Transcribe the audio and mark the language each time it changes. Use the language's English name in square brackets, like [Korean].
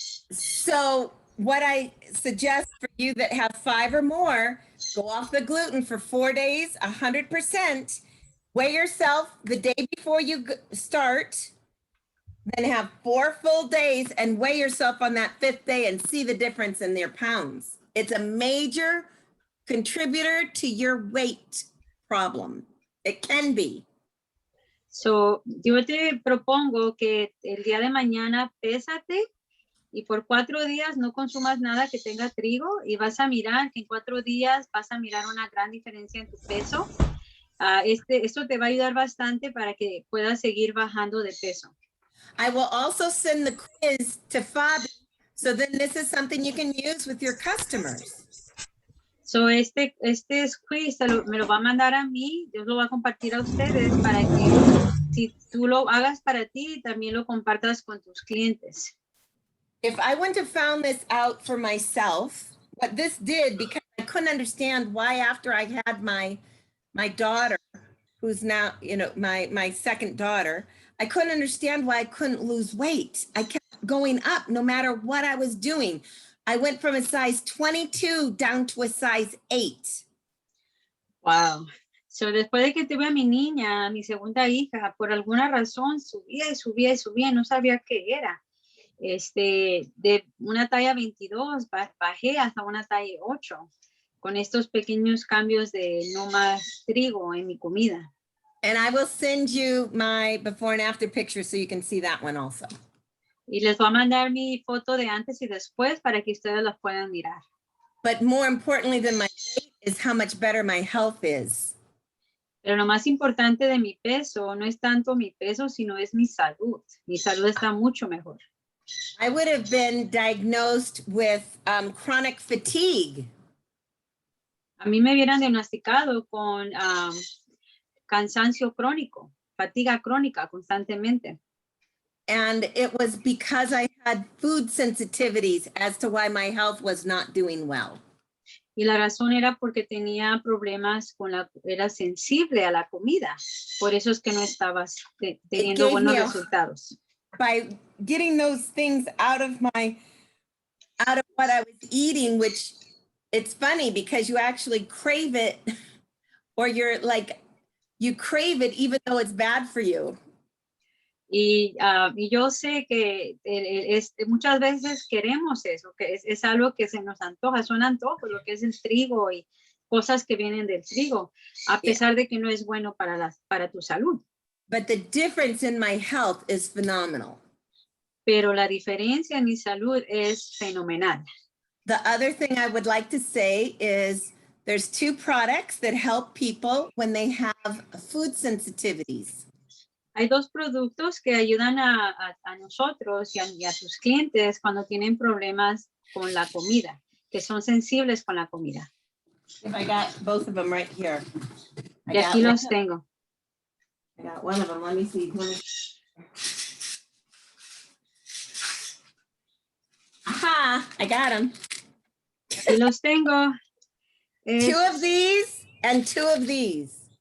[English] So what I suggest for you that have 5 or more, go off the gluten for 4 days, 100%. Weigh yourself the day before you start, then have 4 full days and weigh yourself on that 5th day and see the difference in their pounds. It's a major contributor to your weight problem. It can be. [Spanish] So, yo te propongo que el día de mañana pésate y por 4 días no consumas nada que tenga trigo y vas a mirar que en 4 días vas a mirar una gran diferencia en tu peso. Esto te va a ayudar bastante para que puedas seguir bajando de peso. [English] I will also send the quiz to Fabi. So then this is something you can use with your customers. [Spanish] So este quiz me lo va a mandar a mí, yo lo voy a compartir a ustedes para que si tú lo hagas para ti, también lo compartas con tus clientes. [English] If I wouldn't have found this out for myself, what this did, because I couldn't understand why after I had my daughter, who's now, you know, my second daughter, I couldn't understand why I couldn't lose weight. I kept going up no matter what I was doing. I went from a size 22 down to a size 8. Wow. [Spanish] So después de que tuve a mi niña, mi segunda hija, por alguna razón subía y subía y subía, no sabía qué era. De una talla 22 bajé hasta una talla 8 con estos pequeños cambios de no más trigo en mi comida. [English] And I will send you my before and after picture so you can see that one also. [Spanish] Y les voy a mandar mi foto de antes y después para que ustedes las puedan mirar. [English] But more importantly than my weight is how much better my health is. [Spanish] Pero lo más importante de mi peso no es tanto mi peso, sino es mi salud. Mi salud está mucho mejor. [English] I would have been diagnosed with chronic fatigue. [Spanish] A mí me hubieran diagnosticado con cansancio crónico, fatiga crónica constantemente. [English] And it was because I had food sensitivities as to why my health was not doing well. [Spanish] Y la razón era porque tenía problemas era sensible a la comida. Por eso es que no estaba teniendo buenos resultados. [English] By getting those things out of what I was eating, which it's funny because you actually crave it, or you crave it even though it's bad for you. [Spanish] Y yo sé que muchas veces queremos eso, que es algo que se nos antoja, son antojos, lo que es el trigo y cosas que vienen del trigo, a pesar de que no es bueno para tu salud. [English] But the difference in my health is phenomenal. [Spanish] Pero la diferencia en mi salud es fenomenal. [English] The other thing I would like to say is there's 2 products that help people when they have food sensitivities. [Spanish] Hay 2 productos que ayudan a nosotros y a tus clientes cuando tienen problemas con la comida, que son sensibles con la comida. [English] I got both of them right here. [Spanish] Y aquí los tengo. [English] I got one of them. Let me see. Aha, I got them. [Spanish] Aquí los tengo. [English] 2 of these and 2 of these.